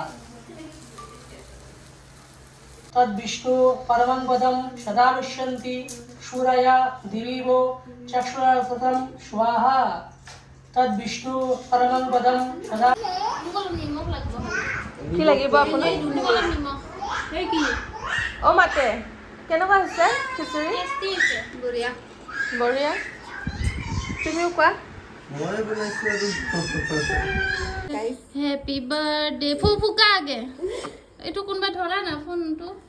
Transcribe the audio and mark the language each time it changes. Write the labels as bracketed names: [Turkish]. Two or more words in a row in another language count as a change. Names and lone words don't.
[Sanskrit] तद्विष्णु परमं पदं सदा पश्यन्ति शूरया दिवीवो चक्षुराततं स्वाहा तद्विष्णु परमं पदं सदा [Assamese] মোক অলপ নিমখ লাগিব কি লাগিব আপোনাক মোক অলপ নিমখ এই কি অ' মাতে কেনেকুৱা হৈছে খিচুৰি টেষ্টি আছে বঢ়িয়া বঢ়িয়া তুমিও কোৱা মই বনাইছোঁ আৰু [English] Happy birthday [Assamese] ফুকা আগে এইটো কোনোবা ধৰা না ফোনটো